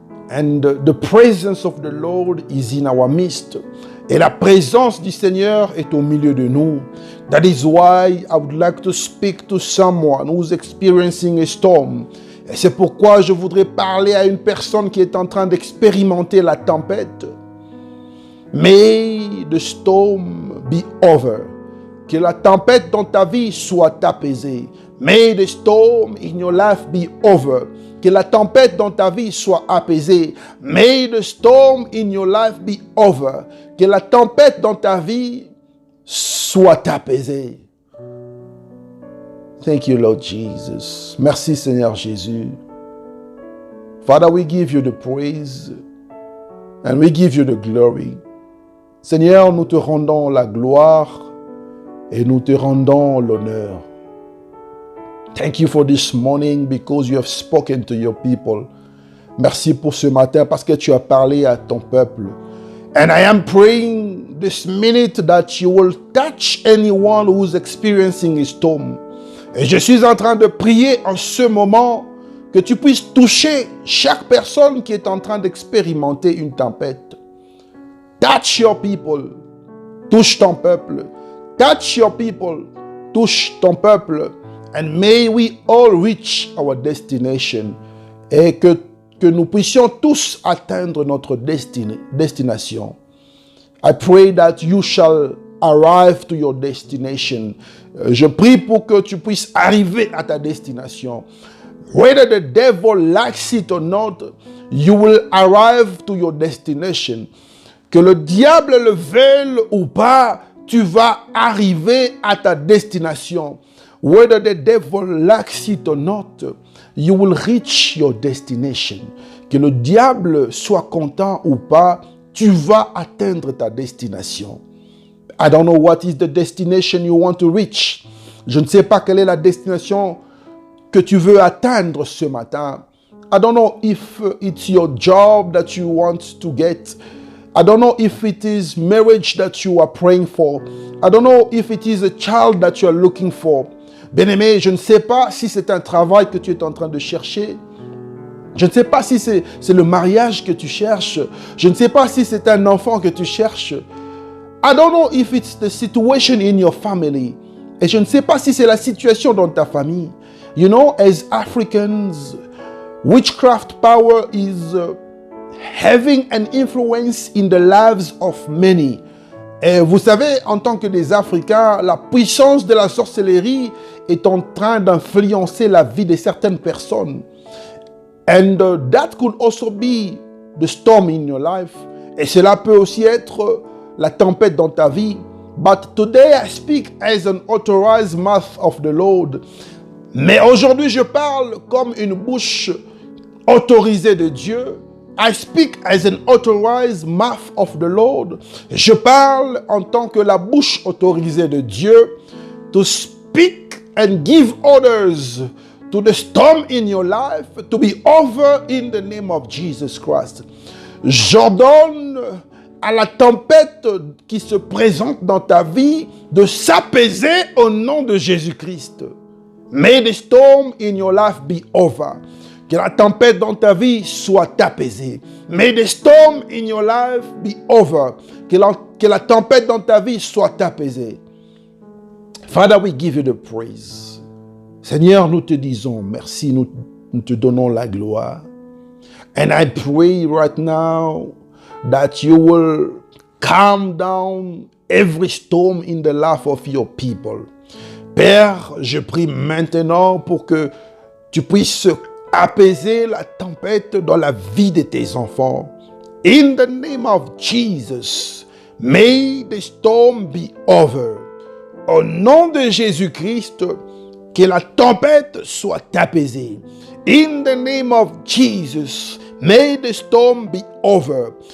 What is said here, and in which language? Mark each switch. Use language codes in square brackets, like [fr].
[en] And the presence of the Lord is in our midst. [fr] Et la présence du Seigneur est au milieu de nous. [en] That is why I would like to speak to someone who's experiencing a storm. [fr] Et c'est pourquoi je voudrais parler à une personne qui est en train d'expérimenter la tempête. [en] May the storm be over. [fr] Que la tempête dans ta vie soit apaisée. [en] May the storm in your life be over. [fr] Que la tempête dans ta vie soit apaisée. [en] May the storm in your life be over. [fr] Que la tempête dans ta vie soit apaisée. [en] Thank you, Lord Jesus. [fr] Merci, Seigneur Jésus. [en] Father, we give you the praise and we give you the glory. [fr] Seigneur, nous te rendons la gloire et nous te rendons l'honneur. [en] Thank you for this morning because you have spoken to your people. [fr] Merci pour ce matin parce que tu as parlé à ton peuple. [en] And I am praying this minute that you will touch anyone who is experiencing a storm. [fr] Et je suis en train de prier en ce moment que tu puisses toucher chaque personne qui est en train d'expérimenter une tempête. [en] Touch your people. [fr] Touche ton peuple. [en] Touch your people. [fr] Touche ton peuple. [en] And may we all reach our destination. [fr] Et que nous puissions tous atteindre notre destination. [en] I pray that you shall arrive to your destination. [fr] Je prie pour que tu puisses arriver à ta destination. [en] Whether the devil likes it or not, you will arrive to your destination. [fr] Que le diable le veuille ou pas, tu vas arriver à ta destination. [en] Whether the devil likes it or not, you will reach your destination. [fr] Que le diable soit content ou pas, tu vas atteindre ta destination. [en] I don't know what is the destination you want to reach. [fr] Je ne sais pas quelle est la destination que tu veux atteindre ce matin. [en] I don't know if it's your job that you want to get. I don't know if it is marriage that you are praying for. I don't know if it is a child that you are looking for. [fr] Bien-aimé, je ne sais pas si c'est un travail que tu es en train de chercher. Je ne sais pas si c'est le mariage que tu cherches. Je ne sais pas si c'est un enfant que tu cherches. [en] I don't know if it's the situation in your family. [fr] Et je ne sais pas si c'est la situation dans ta famille. [en] You know, as Africans, witchcraft power is having an influence in the lives of many. [fr] Et vous savez, en tant que des Africains, la puissance de la sorcellerie est en train d'influencer la vie de certaines personnes. [en] And that could also be the storm in your life. [fr] Et cela peut aussi être la tempête dans ta vie. [en] But today I speak as an authorized mouth of the Lord. [fr] Mais aujourd'hui, je parle comme une bouche autorisée de Dieu. [en] I speak as an authorized mouth of the Lord. [fr] Je parle en tant que la bouche autorisée de Dieu [en] to speak and give orders to the storm in your life to be over in the name of Jesus Christ. [fr] J'ordonne à la tempête qui se présente dans ta vie de s'apaiser au nom de Jésus-Christ. [en] May the storm in your life be over. [fr] Que la tempête dans ta vie soit apaisée. [en] May the storm in your life be over. [fr] Que la tempête dans ta vie soit apaisée. [en] Father, we give you the praise. [fr] Seigneur, nous te disons merci, nous te donnons la gloire. [en] And I pray right now that you will calm down every storm in the life of your people. [fr] Père, je prie maintenant pour que tu puisses apaiser la tempête dans la vie de tes enfants. [en] In the name of Jesus, may the storm be over. [fr] Au nom de Jésus-Christ, que la tempête soit apaisée. [en] In the name of Jesus, may the storm be over.